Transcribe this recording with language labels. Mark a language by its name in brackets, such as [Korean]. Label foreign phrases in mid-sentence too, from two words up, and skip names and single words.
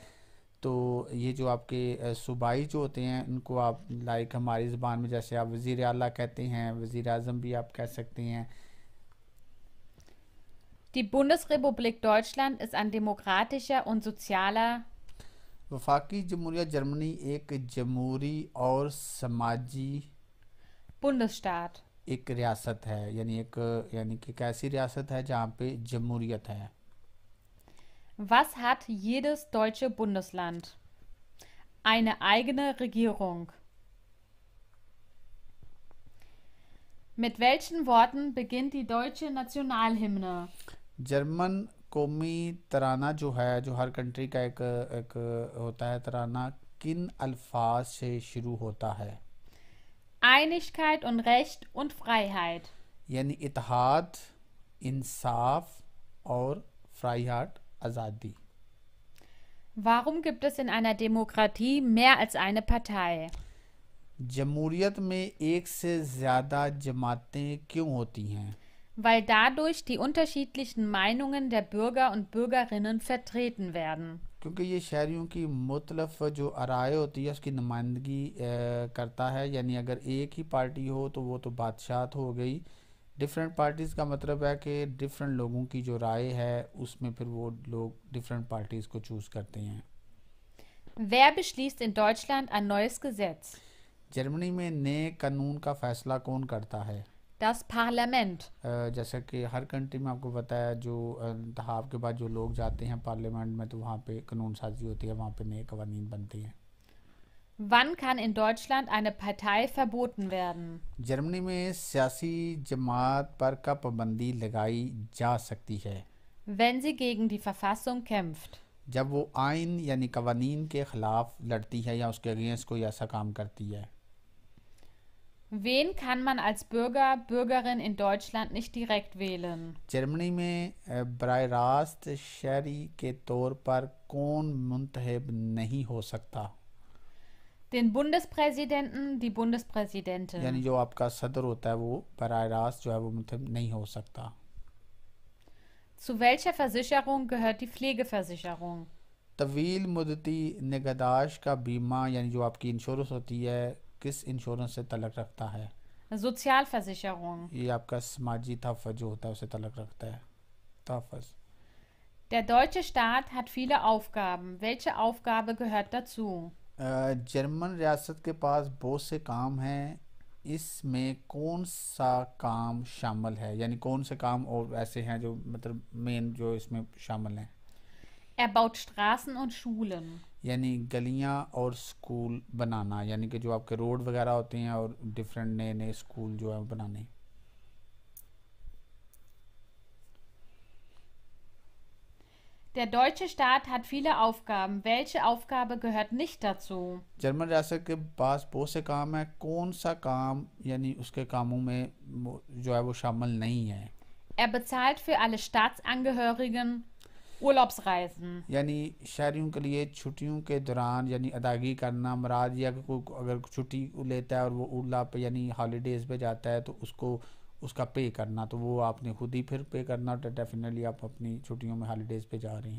[Urdu] تو یہ جو آپ کے صوبائی جو ہوتے ہیں ان کو آپ لائک ہماری زبان میں جیسے آپ وزیر اعلیٰ کہتے ہیں، وزیر اعظم بھی آپ کہہ سکتے ہیں. [German] Die Bundesrepublik Deutschland ist ein demokratischer und sozialer [Urdu] وفاقی جمہوریت جرمنی ایک جمہوری اور سماجی [German] Bundesstaat. [Urdu] ایک ریاست ہے، یعنی کہ ایک ایسی ریاست ہے جہاں پہ جمہوریت ہے. [German] Was hat jedes deutsche Bundesland? Eine eigene Regierung. Mit welchen Worten beginnt die deutsche Nationalhymne? [Urdu] جرمن قومی ترانہ جو ہے، جو ہر کنٹری کا ایک ایک ہوتا ہے ترانہ، کن الفاظ سے شروع ہوتا ہے? [German] Einigkeit und Recht und Freiheit. [Urdu] یعنی اتحاد، انصاف اور فرائہائٹ، آزادی. [German] Warum gibt es in einer Demokratie mehr als eine Partei? [Urdu] جمہوریت میں ایک سے زیادہ جماعتیں کیوں ہوتی ہیں? [German] Weil dadurch die unterschiedlichen Meinungen der Bürger und Bürgerinnen vertreten werden. [Urdu] کیونکہ یہ شہریوں کی مختلف جو آراء ہوتی ہے اس کی نمائندگی کرتا ہے. یعنی اگر ایک ہی پارٹی ہو تو وہ تو بادشاہت ہو گئی. [English] different parties [Urdu] کا مطلب ہے کہ ڈیفرنٹ لوگوں کی جو رائے ہے اس میں پھر وہ لوگ [English] different parties [Urdu] کو چوز کرتے ہیں. [German] Wer beschließt in Deutschland ein neues Gesetz? [Urdu] جرمنی میں نئے قانون کا فیصلہ کون کرتا ہے? [German] Das Parlament. [Urdu] جیسا کہ ہر کنٹری میں آپ کو پتا ہے، جو انتخاب کے بعد جو لوگ جاتے ہیں پارلیمنٹ میں تو وہاں پہ قانون سازی ہوتی ہے، وہاں پہ نئے قوانین بنتے ہیں. [German] Wann kann in Deutschland eine Partei verboten werden? [Urdu] جرمنی میں سیاسی جماعت پر کب پابندی لگائی جا سکتی ہے? [German] Wenn sie gegen die Verfassung kämpft. [Urdu] جب وہ آئین یعنی قوانین کے خلاف لڑتی ہے یا اس کے اگینسٹ کوئی ایسا کام کرتی ہے. [German] Wen kann man als Bürger, Bürgerin in Deutschland nicht direkt wählen? [Urdu] جرمنی میں براہ راست شہری کے طور پر کون منتخب نہیں ہو سکتا? [German] Den Bundespräsidenten, die Bundespräsidentin. [Urdu] یعنی جو آپ کا صدر ہوتا ہے وہ براہ راست جو ہے وہ منتخب نہیں ہو سکتا. [German] Zu welcher Versicherung gehört die Pflegeversicherung? [Urdu] طویل مدتی نگہداشت کا بیمہ یعنی جو آپ کی انشورنس ہوتی ہے کس انشورنس سے تعلق رکھتا ہے? [German] Sozialversicherung. [Urdu] یہ آپ کا سماجی تحفظ جو ہوتا ہے اس سے تعلق رکھتا ہے، تحفظ. [German] Der deutsche Staat hat viele Aufgaben. Welche Aufgabe gehört dazu? [Urdu] جرمن ریاست کے پاس بہت سے کام ہیں، اس میں کون سا کام شامل ہے? یعنی کون سے کام اور ایسے ہیں جو مطلب مین جو اس میں شامل ہیں? [German] Er baut Straßen und Schulen. [Urdu] یعنی گلیاں اور سکول بنانا، یعنی کہ جو آپ کے روڈ وغیرہ ہوتے ہیں اور ڈیفرنٹ نئے نئے سکول جو ہے بنانے. [German] Der deutsche Staat hat viele Aufgaben. Welche Aufgabe gehört nicht dazu? [Urdu] جرمن ریاست کے پاس بہت سے کام ہے، کون سا کام یعنی اس کے کاموں میں جو ہے وہ شامل نہیں ہے? [German] Er bezahlt für alle Staatsangehörigen Urlaubsreisen. [Urdu] یعنی شہریوں کے لیے چھٹیوں کے دوران یعنی ادائیگی کرنا مراد، یا کوئی اگر چھٹی لیتا ہے اور وہ اُرلا پہ یعنی ہالیڈیز پہ جاتا ہے تو اس کو اس کا پے کرنا، تو وہ آپ نے خود ہی پھر پے کرنا، تو ڈیفینٹلی آپ اپنی چھٹیوں میں ہالیڈیز پہ جا رہے ہیں.